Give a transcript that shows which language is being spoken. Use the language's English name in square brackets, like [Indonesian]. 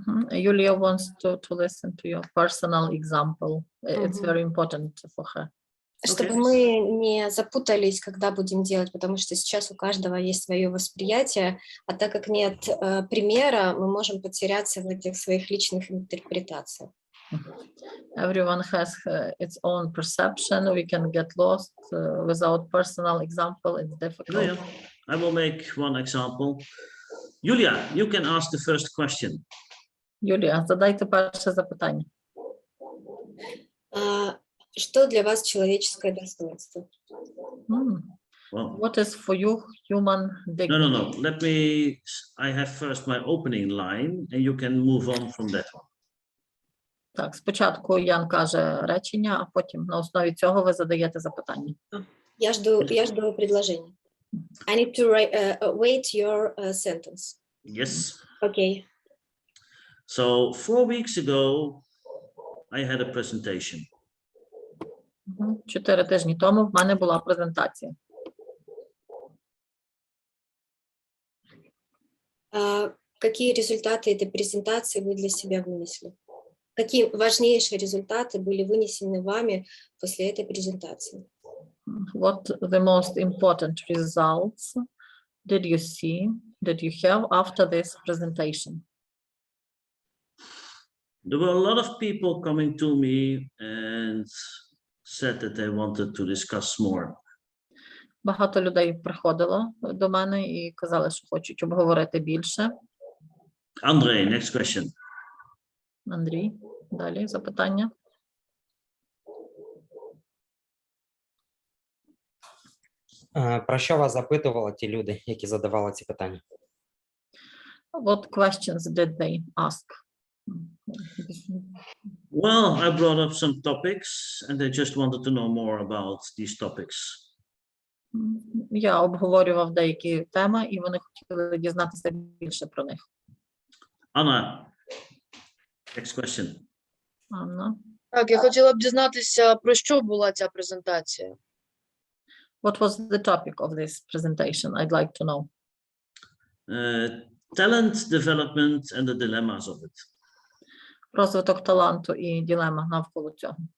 [English] Julia wants to listen to your personal example. It's very important for her. [Russian] Чтобы мы не запутались, когда будем делать, потому что сейчас у каждого есть свое восприятие, а так как нет примера, мы можем потеряться в этих своих личных интерпретациях. [English] Everyone has its own perception. We can get lost without personal example. It's difficult. Yeah, I will make one example. Julia, you can ask the first question. [Ukrainian] Юлія, задайте перше запитання. [Russian] Что для вас человеческое достоинство? [English] Well, What is for you human dignity? no. Let me, I have first my opening line and you can move on from that one. [Ukrainian] Так, спочатку Ян каже речення, а потім на основі цього ви задаєте запитання. [Russian] Я жду предложения. [English] I need to wait your sentence. Yes. Okay. So 4 weeks ago, I had a presentation. [Ukrainian] 4 тижні тому в мене була презентація. [Russian] Какие результаты этой презентации вы для себя вынесли? Какие важнейшие результаты были вынесены вами после этой презентации? [English] What the most important results did you see, did you have after this presentation? There were a lot of people coming to me and said that they wanted to discuss more. [Ukrainian] Багато людей приходило до мене і казали, що хочуть обговорити більше. [English] Andre, next question. [Ukrainian] Андрій, далі запитання. Про що вас запитували ті люди, які задавали ці питання? [English] What questions did they ask? Well, I brought up some topics and they just wanted to know more about these topics. [Ukrainian] Я обговорював деякі теми, і вони хотіли дізнатися більше про них. [English] Anna, next question. [Ukrainian] Анна. Так, я хотіла б дізнатися, про що була ця презентація. [English] What was the topic of this presentation? I'd like to know. Talent development and the dilemmas of it. [Ukrainian] Розвиток таланту і дилема навколо цього.